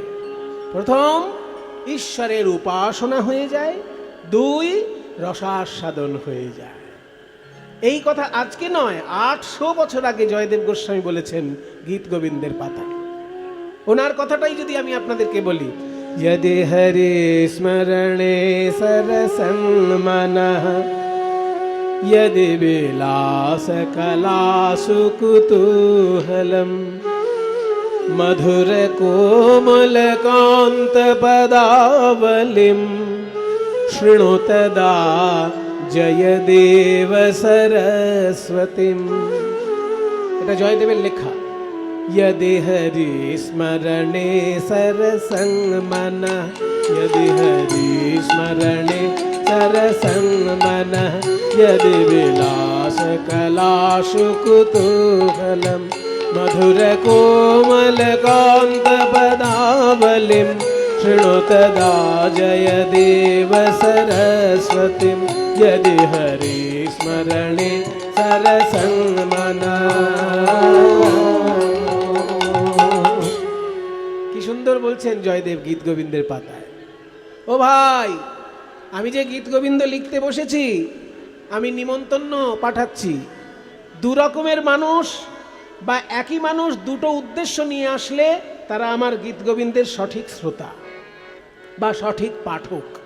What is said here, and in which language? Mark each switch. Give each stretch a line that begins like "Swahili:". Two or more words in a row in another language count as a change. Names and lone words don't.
Bangla: প্রথম, ঈশ্বরের উপাসনা হয়ে যায়, দুই, রসাস্বাদন হয়ে যায়। এই কথা আজকে নয়, 800 বছর আগে জয়দেব গোস্বামী বলেছেন গীত গোবিন্দের পাতায়। ওনার কথাটাই যদি আমি আপনাদেরকে বলি,
Sanskrit: यदि हरि स्मरणे सरसं मनः यदि विलास कलासु कुतूहलं मधुर कोमल कांत पदावलिं शृणुतदा जयदेव सरस्वतीं।
Bangla: এটা জয়দেবের লেখা।
Sanskrit: यदि हरि स्मरणे सरसं मनः यदि हरि स्मरणे सरसं मनः यदि विलास कलासु कुतूहलं मधुर कोमल कांत पदावलिं शृणुतदा जयदेव सरस्वतीं। यदि हरि स्मरणे सरसं मनः।
Bangla: সুন্দর বলছেন জয়দেব গীত গোবিন্দের পাতায়। ও ভাই, আমি যে গীত গোবিন্দ লিখতে বসেছি, আমি নিমন্ত্রণ পাঠাচ্ছি। দু রকমের মানুষ বা একই মানুষ দুটো উদ্দেশ্য নিয়ে আসলে তারা আমার গীত গোবিন্দের সঠিক শ্রোতা বা সঠিক পাঠক।